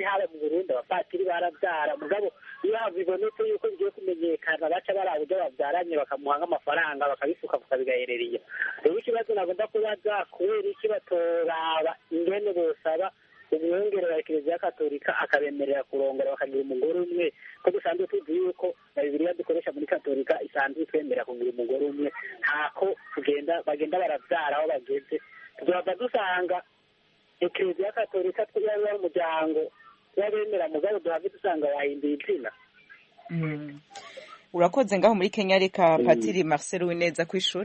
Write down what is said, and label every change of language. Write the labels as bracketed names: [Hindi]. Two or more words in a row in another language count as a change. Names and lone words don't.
[Rundi] Haba mu Burundi abapatiri barabyara, mugabo iyo bibonetse yuko bigiye kumenyekana baca barabuja babyaranye bakamuha nk'amafaranga bakabisuka bigaherereye. Rero ikibazo nagomba kubaza, kubera iki batoraba ingene bosaba umwungere wa Kiliziya Katolika akabemerera kurongora bakagira umugore umwe, ko dusanzwe tuzi yuko Bibiliya dukoresha muri Katolika isanzwe itwemerera kugira umugore umwe. Ntako bagenda barabyara aho bageze, tuzaba dusanga Kiliziya Katolika twari umuryango w'abemera, mugabo duhave dusanga wahinduye izina. [Kinyarwanda] Urakoze ngaho muri Kenya. Reka Patiri Marcel Wineza ku ishuri.